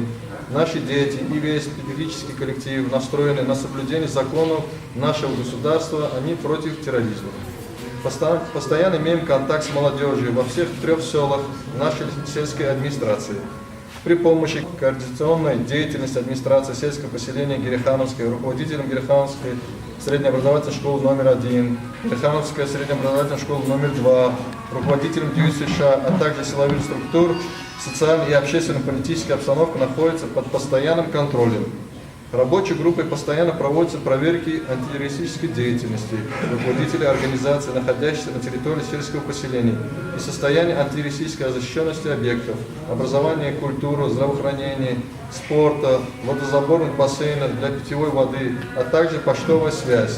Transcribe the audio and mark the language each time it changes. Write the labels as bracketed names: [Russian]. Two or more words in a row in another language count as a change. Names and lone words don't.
[Russian] Наши дети и весь педагогический коллектив настроены на соблюдение законов нашего государства, а не против терроризма. Постоянно имеем контакт с молодежью во всех 3 селах нашей сельской администрации. При помощи координационной деятельности администрации сельского поселения Герихановской, руководителем Герихановской среднеобразовательной школы номер 1, Герихановская среднеобразовательная школа номер 2, руководителем ДЮСШ, а также силовых структур, социальная и общественно-политическая обстановка находится под постоянным контролем. Рабочей группой постоянно проводятся проверки антитеррористической деятельности руководителей организаций, находящихся на территории сельского поселения, и состояние антитеррористической защищенности объектов, образования, культуры, здравоохранения, спорта, водозаборных бассейнов для питьевой воды, а также почтовая связь.